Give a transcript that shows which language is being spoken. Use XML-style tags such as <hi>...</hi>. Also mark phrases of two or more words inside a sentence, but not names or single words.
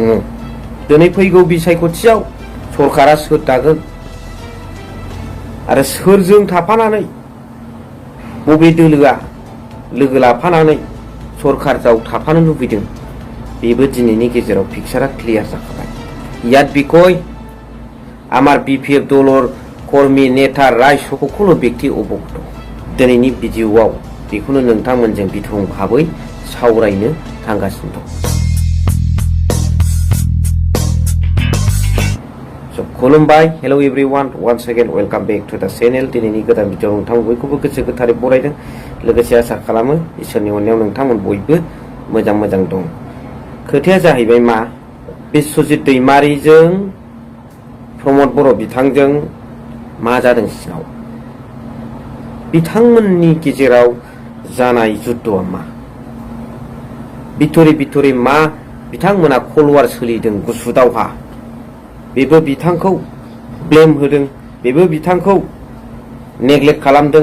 <brx>दिनै फैगौ बिसायख'थियाव सरकारा सोर दागोन आरो सोरजों थाफानानै बबे दोलोआ लोगो लाफानानै सरकारजों थाफानो लुबैदों, बेबो दिनैनि गेजेराव पिक्सारा क्लियार जाखाबाय।</brx> <as>ইয়াত বিষয় আমার BPF দলৰ কর্মী নেতা রায় সকল ব্যক্তি অবগত।</as> <brx>दिनैनि भिडिअआव बेखौनो नोंथांमोनजों बिथं भाबै सावरायनो थांगासिनो दं।</brx> <en>खुलुमबाय, hello everyone, once again welcome back to the channel।</en> <brx>दिनैनि गोदान भिडिअ नोंथां बयखौबो गोसो गोथारै बरायदों, लोगोसे आसा खालामो इसोरनि अननायाव नोंथांमोन बयबो मोजां दं। खोथाया जाहैबाय मा, बिश्वजित दैमारीजों प्रमद बर' बिथांजों मा जादों सिङाव, बिथांमोननि गेजेराव जानाय जुद्धआ मा, बिथरि मा बिथांमोना खलवार सोलिदों गुसु दावहा, बेबो बिथांखौ ब्लेम होदों, बेबो बिथांखौ नेग्लेक्ट खालामदों।</brx>